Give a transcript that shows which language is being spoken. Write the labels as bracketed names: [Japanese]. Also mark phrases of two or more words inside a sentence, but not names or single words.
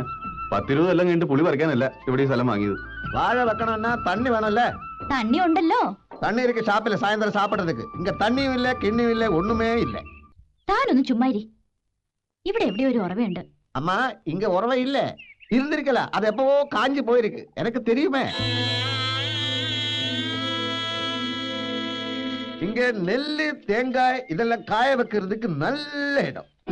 [Malayalam] 10-20 കൊല്ലം കഴിഞ്ഞിട്ട് പുളി പറിക്കാനല്ല ഇവിടെ ഈ സ്ഥലം വാങ്ങിയത്. വാഴ വെക്കണമെന്നാ തണ്ണി വേണമല്ലേ? തണ്ണി ഉണ്ടല്ലോ. തണ്ണി ഇരിക്കും ഷാപ്പില് സായന്തരം സാപ്പിടത്തേക്ക്. ഇങ്ങ തണ്ണിയും ഇല്ല കിണ്ണിയും ഇല്ല ഒന്നുമേ ഇല്ല. താനൊന്ന് ചുമ്മാരി. ഇവിടെ എവിടെയോ ഒരു ഉറവയുണ്ട്. അമ്മ ഇങ്ങ ഉറവ ഇല്ലേ? [Tamil] இருந்திருக்கல. அது எப்பவோ காஞ்சி போயிருக்கு. எனக்கு தெரியுமே. இங்க நெல்லு தேங்காய் இதெல்லாம் காய வைக்கிறதுக்கு நல்ல இடம்.